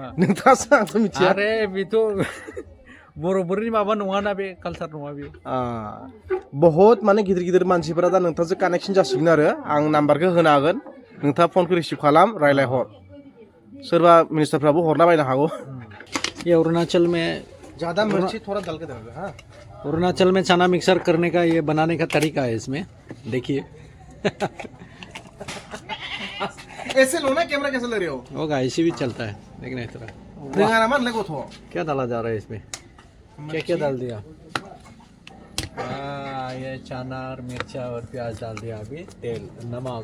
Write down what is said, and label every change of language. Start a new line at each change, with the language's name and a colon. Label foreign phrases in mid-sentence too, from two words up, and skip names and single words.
Bodo: नोंथाङासो आंथ' मिथिया आरे बेथ' बर'फोरनि माबा नङाना बे कालसार नङा बे बहुत माने गिदिर मानसिफोरा दा नोंथांजों कानेक्सन जासिगोन आरो आं नाम्बारखौ होनो हागोन नोंथाङा फनखौ रिसिभ खालाम रायलायहर सोरबा मिनिस्टारफ्राबो हरला बायनो हागौ
Hindi: ये अरुणाचल में ज़्यादा मिर्ची थोड़ा डाल के देना हाँ अरुणाचल में चना मिक्सर करने का ये बनाने का तरीका है इसमें देखिए ऐसे लो ना कैमरा कैसे ले रहे हो होगा ऐसे भी चलता है देखना इस तरह क्या डाला जा रहा है इसमें क्या डाल दिया ये चना और मिर्चा और प्याज डाल दिया अभी तेल नमक